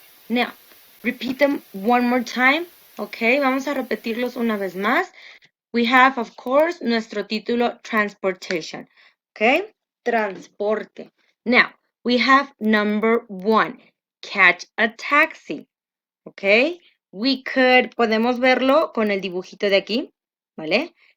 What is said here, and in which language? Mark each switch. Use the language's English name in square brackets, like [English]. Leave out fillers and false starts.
[English] Now, repeat them one more time. [Spanish] Ok, vamos a repetirlos una vez más. [English] We have, of course, [Spanish] nuestro título, [English] Transportation. Okay? [Spanish] Transporte. [English] Now, we have number 1, catch a taxi. Okay? [Spanish] Podemos verlo con el dibujito de aquí, ¿vale?